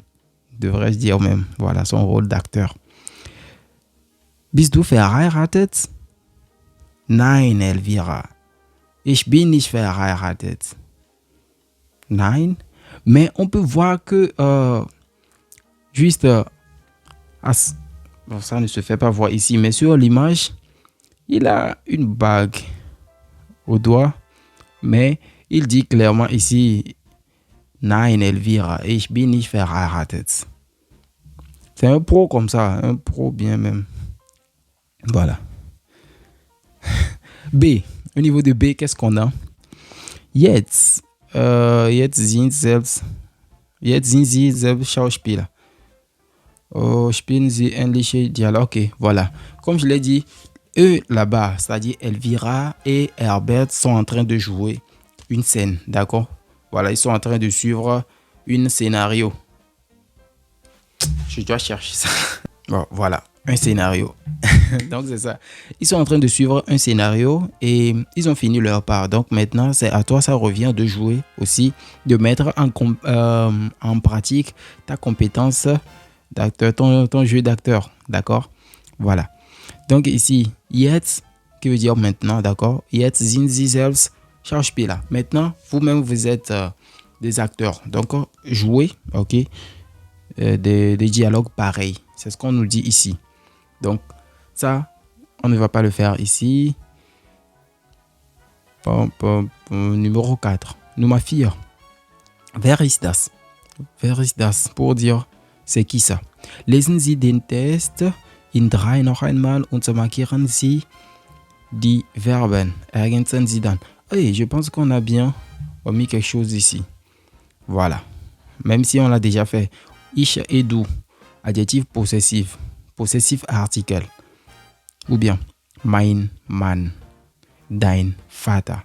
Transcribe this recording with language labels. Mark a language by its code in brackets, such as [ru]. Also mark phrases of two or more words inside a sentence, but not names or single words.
[fr] Devrais-je dire même. Voilà, son rôle d'acteur. [de] Bist du verheiratet? Nein, Elvira. Ich bin nicht verheiratet. Nein. [fr] Mais on peut voir que juste... bon, ça ne se fait pas voir ici, mais sur l'image, il a une bague au doigt. Mais il dit clairement ici... [de] Nein, Elvira, ich bin nicht verheiratet. [fr] C'est un pro comme ça, un pro bien même. Voilà. B. Au niveau de B, qu'est-ce qu'on a? [de] Jetzt sind sie selbst Schauspieler. Spielen sie ähnliche Dialoge. [fr] Ok, voilà. Comme je l'ai dit, eux là-bas, c'est-à-dire Elvira et Herbert sont en train de jouer une scène, d'accord? Voilà, ils sont en train de suivre un scénario. Je dois chercher ça. Bon, voilà, un scénario. Donc, c'est ça. Ils sont en train de suivre un scénario et ils ont fini leur part. Donc, maintenant, c'est à toi, ça revient de jouer aussi, de mettre en pratique ta compétence d'acteur, ton jeu d'acteur. D'accord? Voilà. Donc, ici, jetzt, qui veut dire maintenant, d'accord? [de] Jetzt sind sie selbst Schauspieler. [fr] Maintenant, vous-même, vous êtes des acteurs. Donc, jouez, ok, des dialogues pareils. C'est ce qu'on nous dit ici. Donc, ça, on ne va pas le faire ici. Numéro 4. [de] Nummer 4. Wer ist das? Wer ist das? [fr] Pour dire, c'est qui ça? [de] Lesen Sie den Test in 3 noch einmal und markieren Sie die Verben. Ergänzen Sie dann. [fr] Oui, je pense qu'on a bien mis quelque chose ici. Voilà. Même si on l'a déjà fait. Ich et du. Adjectif possessif. Possessif article. Ou bien [de] mein Mann. Dein Vater.